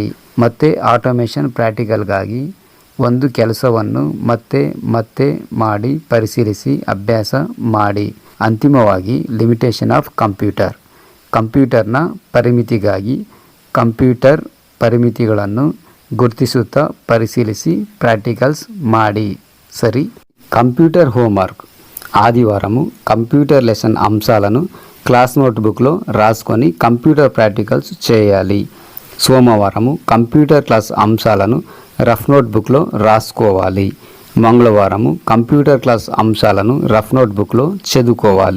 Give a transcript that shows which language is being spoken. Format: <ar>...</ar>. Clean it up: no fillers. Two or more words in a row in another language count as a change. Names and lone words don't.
<kn>ಮತ್ತು ಆಟೋಮೇಷನ್ ಪ್ರಾಕ್ಟಿಕಲ್ಗಾಗಿ ಒಂದು ಕೆಲಸವನ್ನು ಮತ್ತೆ ಮತ್ತೆ ಮಾಡಿ ಪರಿಶೀಲಿಸಿ ಅಭ್ಯಾಸ ಮಾಡಿ. ಅಂತಿಮವಾಗಿ</kn> <en>limitation of computer,</en> <kn>ಕಂಪ್ಯೂಟರ್ನ ಪರಿಮಿತಿಗಾಗಿ ಕಂಪ್ಯೂಟರ್ ಪರಿಮಿತಿಗಳನ್ನು ಗುರುತಿಸುತ್ತಾ ಪರಿಶೀಲಿಸಿ ಪ್ರಾಕ್ಟಿಕಲ್ಸ್ ಮಾಡಿ.</kn> <te>సరి,</te> <en>computer homework</en> <te>ఆదివారము</te> <en>computer lesson</en> <te>అంశాలను క్లాస్ నోట్బుక్లో రాసుకొని</te> <en>computer practicals</en> <te>చేయాలి. సోమవారము</te> <en>computer class</en> <te>అంశాలను రఫ్ నోట్బుక్లో రాసుకోవాలి. మంగళవారము</te> <en>computer class</en> <te>అంశాలను రఫ్ నోట్బుక్లో చదువుకోవాలి.</te>